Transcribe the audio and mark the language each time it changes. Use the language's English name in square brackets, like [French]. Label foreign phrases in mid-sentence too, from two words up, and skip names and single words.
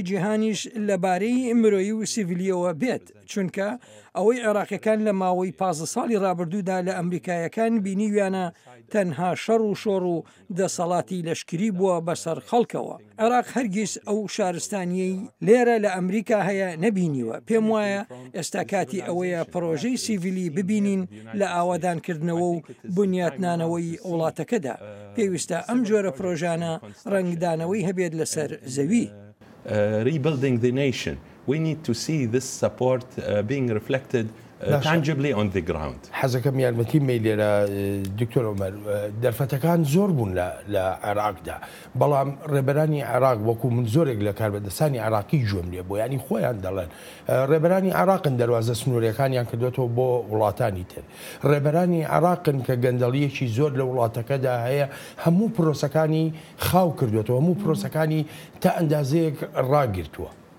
[Central Kurdish] جیهانیش لەبارەی مرۆیی و سیڤیلیەوە بێت چونکە ئەوەی عێراقیەکان لە ماوەی 15 ساڵی ڕابردوودا لە ئەمریکایەکان بینیویانە تەنها شەڕ و شۆڕ و دەسەڵاتی لەشکری بووە بەسەر خەڵکەوە عێراق هەرگیز ئەو شارستانیەی لێرە لە ئەمریکا هەیە نەبینیوە پێم وایە ئێستا کاتی ئەوەیە پرۆژەی سیڤیلی ببینین لە ئاوادانکردنەوە و بنیاتنانەوەی وڵاتەکەدا پێویستە ئەم جۆرە پرۆژانە ڕنگدانەوەی هەبێت لەسەر زەوی [English] rebuilding the nation we need to see this support being reflected tangibly on the ground. [Central Kurdish] حەزەکەم یارمەتی مەیلێرە دکتۆر عومەر دەرفەتەکان زۆر بوون لە عێراقدا بەڵام ڕێبەرانی عێراق وەکو من زۆرێک لە کاربەدەستانی عێراقی گوێم لێ بۆ ینی خۆیان دەڵێن ڕێبەرانی عێراقن دەواازە سنوورەکانیان کردوێتەوە بۆ وڵاتانی تر ڕێبەرانی عێراقن کە گەندەڵیەکی زۆر لە وڵاتەکەدا هەیە هەموو پرۆسەکانی خاو کردوێتەوە هەموو پرۆسەکانی تا ئەندازەیەک ڕاگرتووە